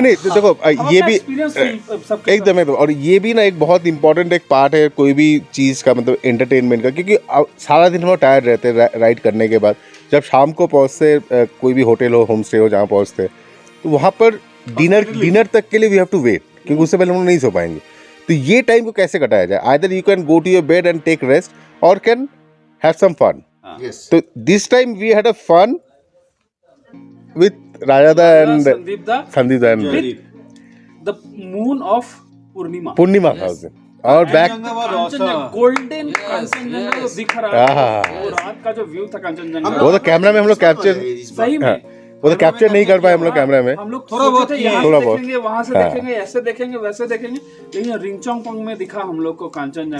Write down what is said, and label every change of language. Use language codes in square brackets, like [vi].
[hi] नहीं देखो, ये भी एकदम, और ये भी ना एक बहुत इंपॉर्टेंट एक पार्ट है कोई भी चीज का, मतलब एंटरटेनमेंट का, क्योंकि सारा दिन हम टायर्ड रहते हैं राइड करने के बाद। जब शाम को पहुंचते, कोई भी होटल हो, होम स्टे हो, जहाँ पहुंचते, तो वहाँ पर डिनर तक के लिए [en] we have to wait, [hi] क्योंकि उससे पहले हम लोग नहीं सो पाएंगे। तो ये टाइम को कैसे कटाया जाए? [en] Either you can go to your bed and take rest, और can have some fun. So this time we had a fun with Rajada and Sandeep and the moon of Purnima [hi] था उसमें, और back golden Kanchenjunga दिख रहा है। वो रात का जो व्यू था कांचनजंगा, वो तो कैमरा में हम लोग कैप्चर, सही में वो तो कैप्चर नहीं कर पाए हम लोग कैमरा में। हम लोग थोड़ा बहुत देखेंगे, वहां से देखेंगे, ऐसे देखेंगे, वैसे देखेंगे, लेकिन रिंगचोंगपोंग में दिखा हम लोग को कांचनजंगा।